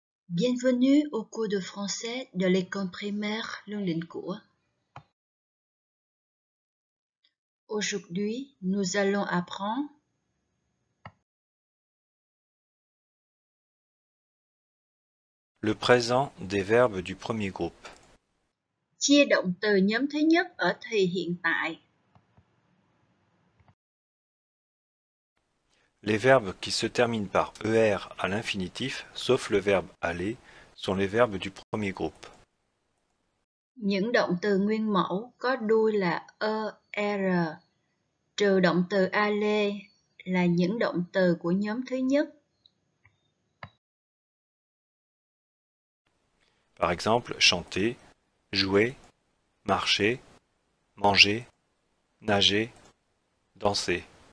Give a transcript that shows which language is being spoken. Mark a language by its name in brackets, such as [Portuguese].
[French] Bienvenue au cours de français de l'école primaire Lương Định Của. Aujourd'hui, nous allons apprendre le présent des verbes du premier groupe. [Vietnamese] chia động từ nhóm thứ nhất ở thì hiện tại. [French] Les verbes qui se terminent par ER à l'infinitif, sauf le verbe aller, sont les verbes du premier groupe. [Vietnamese] Những động từ nguyên mẫu có đuôi là er, trừ động từ aller là những động từ của nhóm thứ nhất. [French] Par exemple, chanter, jouer, marcher, manger, nager, danser.